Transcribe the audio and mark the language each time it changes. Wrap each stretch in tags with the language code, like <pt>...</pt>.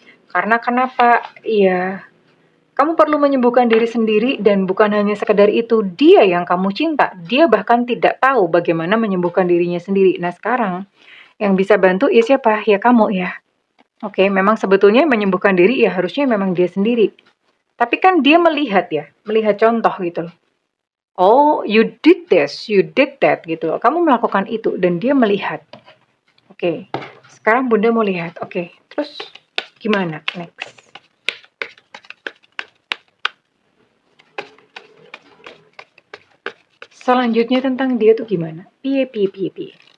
<id>Karena kenapa? Iya, kamu perlu menyembuhkan diri sendiri dan bukan hanya sekedar itu, dia yang kamu cinta. Dia bahkan tidak tahu bagaimana menyembuhkan dirinya sendiri. Nah sekarang, yang bisa bantu ya siapa? Ya kamu ya. Oke, memang sebetulnya menyembuhkan diri ya harusnya memang dia sendiri. Tapi kan dia melihat ya, melihat contoh gitu loh.</id> <en>Oh, you did this, you did that</en> <id>gitu loh. Kamu melakukan itu dan dia melihat. Oke, sekarang Bunda mau lihat. Oke, terus gimana next? Selanjutnya tentang dia tuh gimana? Piye, piye, piye, piye.</id>